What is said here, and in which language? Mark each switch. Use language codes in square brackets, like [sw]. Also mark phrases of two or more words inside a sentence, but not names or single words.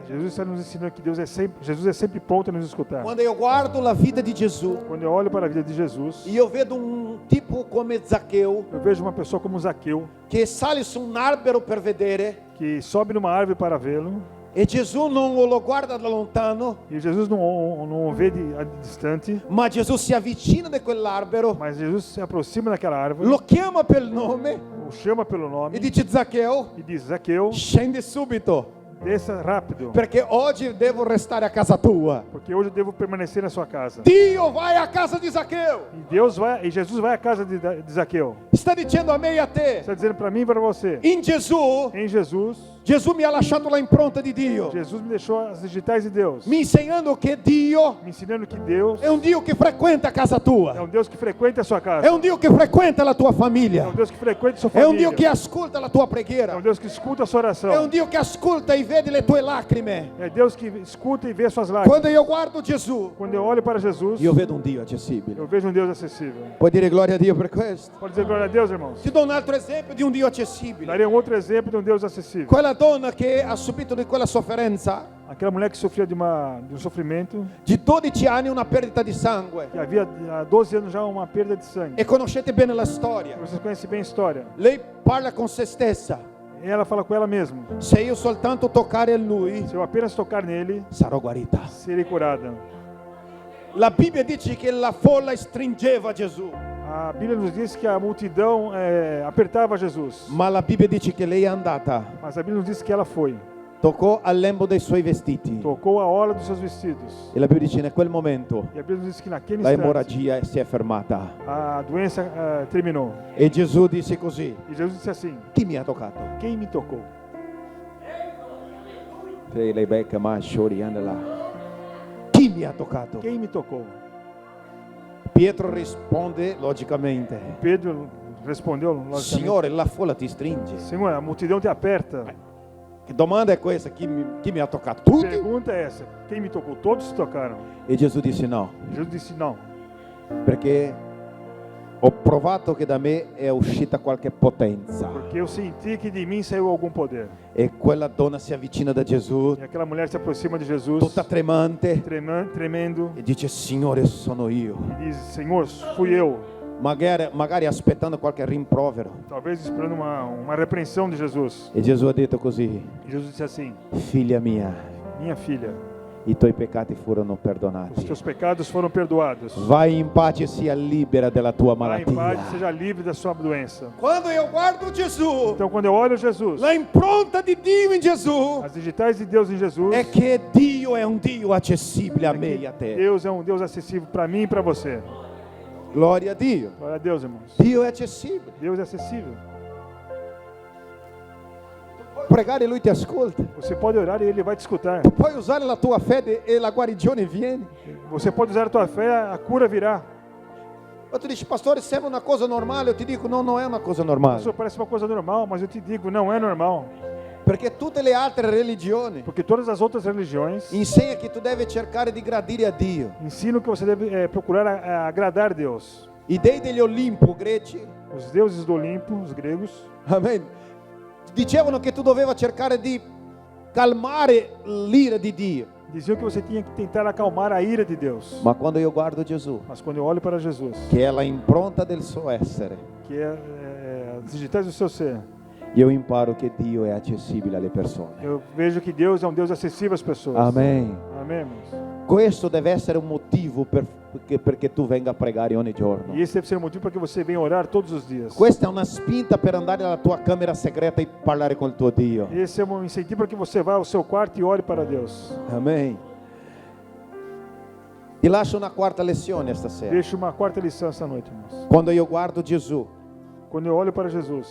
[pt] Jesus está nos ensinando que Jesus é sempre pronto a nos escutar. [it] Quando io guardo la vita di Gesù, [pt] Quando eu olho para a vida de Jesus, [it] io vedo un tipo come Zaccheo [pt] eu vejo uma pessoa como Zaqueu, [it] che sale su un albero per vedere [pt] que sobe numa árvore para vê-lo, [it] e Gesù non lo guarda da lontano, [pt] e Jesus não o vê de distante, [it] ma Gesù si avvicina di quell'albero, [pt] mas Jesus se aproxima daquela árvore, [it] lo chiama per nome [pt] o chama pelo nome [it] e dice: Zaccheo, [pt] e diz: Zaqueu, [it] scendi subito, [pt] desça rápido, [it] perché oggi devo restare a casa tua. [pt] porque hoje eu devo permanecer na sua casa. [it] Dio vai a casa di Zaccheo. [pt] E Jesus vai à casa de Zaqueu. [it] Sta dicendo a me e a te, [pt] Está dizendo para mim e para você: [it] in Gesù, [pt] em Jesus, [it] Gesù mi ha lasciato la impronta di Dio, [pt] Jesus me deixou as digitais de Deus, [it] mi insegnando che Dio [pt] me ensinando que Deus [it] è un Dio che frequenta casa [pt] é [it] tua, [pt] um Deus que frequenta a sua casa, [it] è un Dio che frequenta la tua [pt] é [it] famiglia, [pt] um Deus que frequenta a sua [it] è un [pt] família, [it] Dio che ascolta la tua [pt] é [it] preghiera, [pt] um Deus que escuta a sua oração, [it] è un Dio che ascolta e vede le tue lacrime. [pt] é Deus que escuta e vê suas lágrimas. [it] Quando io guardo Gesù, [pt] Quando eu olho para Jesus, [it] io vedo un Dio accessibile. [pt] eu vejo um Deus acessível. [it] Puoi dire gloria a Dio per questo? [pt] Pode dizer glória a Deus, irmãos? [it] Ti do un altro esempio di un Dio accessibile. [pt] Daria um outro exemplo de um Deus acessível. [it] Quella donna che ha subito di quella sofferenza, [pt] Aquela mulher que sofria de um sofrimento, [it] di 12 anni una perdita di sangue. [pt] que havia há 12 anos já uma perda de sangue. [it] E conoscete bene la storia. [pt] Vocês conhecem bem a história. [it] Lei parla con se stessa: [pt] E ela fala com ela mesma: [it] se io soltanto toccare lui, [pt] se eu apenas tocar nele, [it] sarò guarita. [pt] serei curada. [it] La Bibbia dice che la folla stringeva Gesù, [pt] A Bíblia nos diz que a multidão apertava Jesus. [it] ma la Bibbia dice che lei è andata, [pt] Mas a Bíblia nos diz que ela foi. [it] toccò al lembo dei suoi vestiti. [pt] Tocou a orla dos seus vestidos. [it] E la Bibbia dice: in quel momento [pt] E a Bíblia nos diz que naquele [it] la [pt] instante [it] emorragia si è fermata. [pt] a doença terminou. [it] E Gesù disse così: [pt] E Jesus disse assim: [it] chi mi ha toccato? [pt] quem me tocou? Lei becca ma là. [it] Chi mi ha toccato? [pt] Quem me tocou? [it] Pietro risponde logicamente: [pt] Pedro respondeu logicamente: [it] Signore, la folla ti stringe. [pt] Senhor, a multidão te aperta. [it] Che domanda è questa? Chi mi ha toccato? Tutti? [pt] Pergunta é essa: quem me tocou? Todos se tocaram. [it] E Gesù disse no, [pt] Jesus disse: não, [it] perché Ho provato che da me è uscita qualche potenza. [pt] Porque eu senti que de mim saiu algum poder. [it] E quella donna si avvicina da Gesù, [pt] E aquela mulher se aproxima de Jesus, [it] tutta tremante, [pt] tremendo, [it] e dice: Signore, sono io. [pt] e diz: Senhor, fui eu. [it] Magari aspettando qualche rimprovero. [pt] Talvez esperando uma repreensão de Jesus. [it] E Gesù ha detto così: [pt] E Jesus disse assim: [it] figlia mia, [pt] minha filha, [it] i tuoi peccati furono [pt] os [it] perdonati. [pt] teus pecados foram perdoados. [it] Vai in pace e sia libera della tua [pt] Vá em paz e [it] malattia. [pt] seja livre da sua doença. [it] Quando io guardo Gesù, [pt] Então, quando eu olho Jesus, [it] la impronta di Dio in Gesù [pt] as digitais de Deus em Jesus, [it] è che Dio è un Dio accessibile a me e a te. [pt] Deus é um Deus acessível para mim e para você. [it] Gloria a Dio. [pt] Glória a Deus, irmãos. [it] Dio è accessibile. [pt] Deus é acessível. [it] Pregare Lui ti ascolta. [pt] Você pode orar e Ele vai te escutar. [it] Tu puoi usare la tua fede e la guarigione viene. [pt] Você pode usar a tua fé, a cura virá. [it] Ma tu dici: pastore, sembra una cosa normale. Io ti dico: no, non è una cosa normale. [pt] Isso parece uma coisa normal, mas eu te digo, não é normal. [it] Perché tutte le altre religioni [pt] Porque todas as outras religiões [it] insegna che tu devi cercare di gradire a Dio. [pt] ensinam que você deve procurar agradar Deus. [it] I dei degli Olimpo greci, [pt] Os deuses do Olimpo, os gregos, [it] amen, dicevano che tu doveva cercare di calmare l'ira di Dio. [pt] diziam que você tinha que tentar acalmar a ira de Deus. [it] Ma quando io guardo Gesù, [pt] Mas quando eu olho para Jesus, [it] che è la impronta del suo essere, [pt] que é as digitais do seu ser, [it] io imparo che Dio è accessibile alle persone. [pt] eu vejo que Deus é um Deus acessível às pessoas. [it] Amen. [pt] Amém, irmãos? [it] Questo deve essere un motivo perché tu venga a pregare ogni giorno. [pt] E esse deve ser o motivo para que você venha orar todos os dias. [it] Questa è una spinta per andare alla tua camera segreta e parlare con il tuo Dio. [pt] Esse é um incentivo para que você vá ao seu quarto e ore para Deus. [it] Amen. Ti lascio una quarta lezione stasera. [pt] Deixo uma quarta lição essa noite, irmãos. [it] Quando io guardo Gesù, [pt] Quando eu olho para Jesus,